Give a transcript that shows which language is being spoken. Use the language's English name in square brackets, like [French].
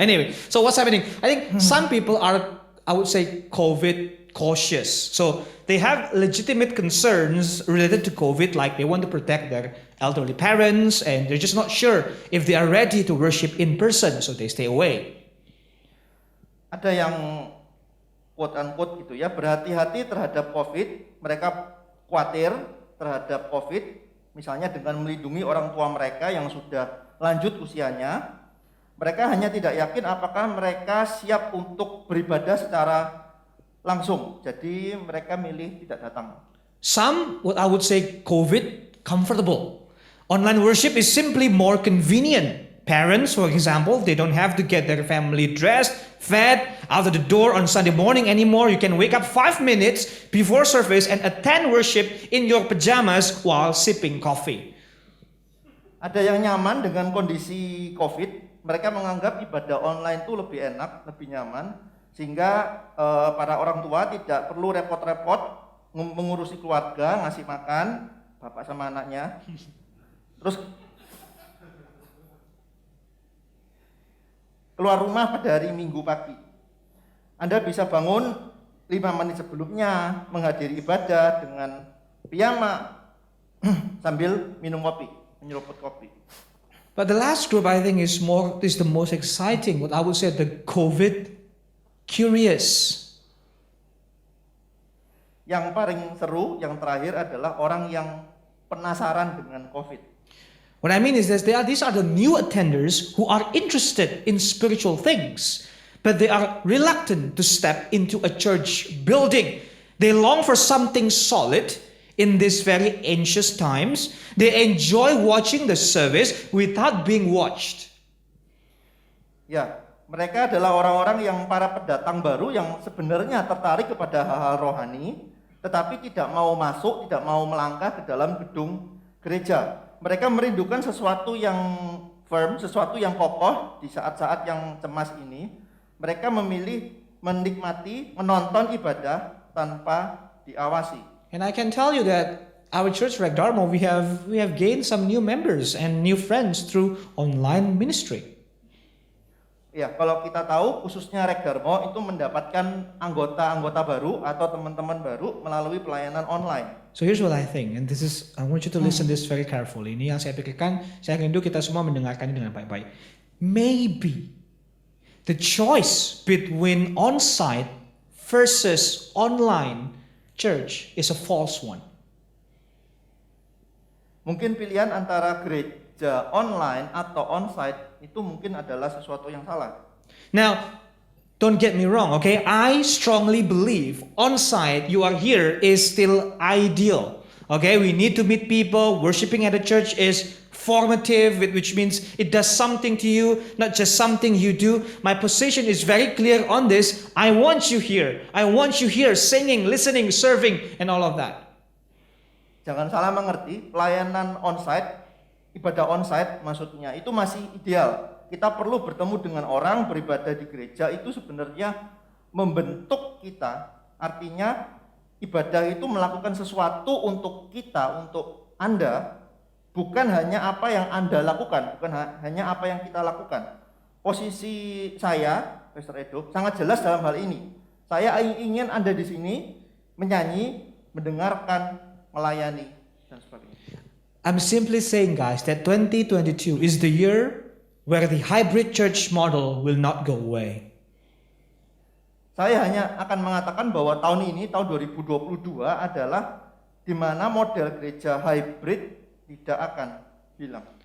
[English] Anyway, so what's happening? I think some people are, I would say, COVID cautious. So they have legitimate concerns related to COVID, like they want to protect their elderly parents, and they're just not sure if they are ready to worship in person, so they stay away. [Indonesian] Ada yang [English] quote-unquote [Indonesian] gitu ya, berhati-hati terhadap COVID, mereka khawatir terhadap COVID, misalnya dengan melindungi orang tua mereka yang sudah lanjut usianya. Mereka hanya tidak yakin apakah mereka siap untuk beribadah secara langsung, jadi mereka milih tidak datang. [English] Some, what I would say, COVID comfortable. Online worship is simply more convenient. Parents, for example, they don't have to get their family dressed, fed, out of the door on Sunday morning anymore. You can wake up 5 minutes before service and attend worship in your pajamas while sipping coffee. [Indonesian] Ada yang nyaman dengan kondisi COVID, mereka menganggap ibadah online itu lebih enak, lebih nyaman, sehingga para orang tua tidak perlu repot-repot mengurusi keluarga, ngasih makan, bapak sama anaknya. Terus keluar rumah pada hari Minggu pagi. Anda bisa bangun 5 menit sebelumnya, menghadiri ibadah dengan piyama sambil minum kopi, menyeruput kopi. [English] But the last group I think is the most exciting. What I would say the COVID curious. [Indonesian] Yang paling seru, yang terakhir adalah orang yang penasaran dengan COVID. [English] What I mean is that these are the new attenders who are interested in spiritual things, but they are reluctant to step into a church building. They long for something solid in these very anxious times. They enjoy watching the service without being watched. [Indonesian] Ya, mereka adalah orang-orang yang para pendatang baru yang sebenarnya tertarik kepada hal-hal rohani, tetapi tidak mau masuk, tidak mau melangkah ke dalam gedung gereja. Mereka merindukan sesuatu yang firm, sesuatu yang kokoh di saat-saat yang cemas ini. Mereka memilih menikmati, menonton ibadah tanpa diawasi. [English] And I can tell you that our church, Rek Dharma, we have gained some new members and new friends through online ministry. [Indonesian] Ya, kalau kita tahu khususnya Rek Dharma itu mendapatkan anggota-anggota baru atau teman-teman baru melalui pelayanan online. [English] So here's what I think, and I want you to listen this very carefully. [Indonesian] Ini yang saya pikirkan, saya rindu kita semua mendengarkannya dengan baik-baik. [English] Maybe the choice between on-site versus online church is a false one. [Indonesian] Mungkin pilihan antara gereja online atau on-site itu mungkin adalah sesuatu yang salah. [English] Now, don't get me wrong, okay? I strongly believe on-site, you are here, is still ideal. Okay, we need to meet people. Worshiping at a church is formative, which means it does something to you, not just something you do. My position is very clear on this. I want you here. I want you here singing, listening, serving, and all of that. [Indonesian] Jangan salah mengerti, pelayanan on-site, ibadah on-site maksudnya itu masih ideal. Kita perlu bertemu dengan orang, beribadah di gereja itu sebenarnya membentuk kita. Artinya ibadah itu melakukan sesuatu untuk kita, untuk Anda, bukan hanya apa yang Anda lakukan, bukan hanya apa yang kita lakukan. Posisi saya, Pastor Edo, sangat jelas dalam hal ini. Saya ingin Anda di sini menyanyi, mendengarkan, melayani, dan sebagainya. [English] I'm simply saying, guys, that 2022 is the year where the hybrid church model will not go away. [Indonesian] Saya hanya akan mengatakan bahwa tahun ini, tahun 2022 adalah di mana model gereja hybrid tidak akan hilang.